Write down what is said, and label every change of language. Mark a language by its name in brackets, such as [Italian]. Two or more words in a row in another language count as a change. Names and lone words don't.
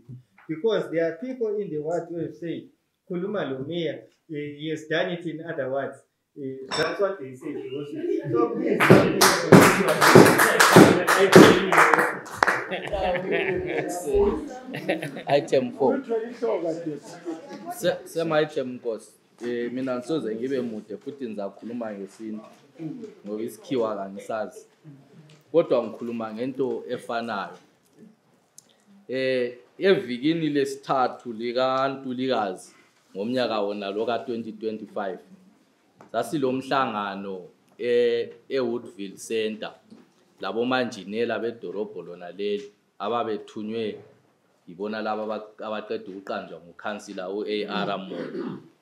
[English] Because there are people in the ward who have said, [North Ndebele] Kuluma Lomea, [English] he has done it in other words. That's what they say, Your Worship. So please help me Item 4. Same item course. [North Ndebele] Mina ngisoze ngibe mude futhi ngizakhuluma ngesintu ngoba isikhiwa kangisazi. Kodwa ngikhuluma ngento efanayo. Evikini lesithathu lika Ntulikazi ngomnyaka wona lo ka 2025 sasilomhlangano eWoodville Center labo manjinela bedorobho lona leli ababethunywe ibona laba abaqeda ukuqanjwa ngukhansila uAR Moyo.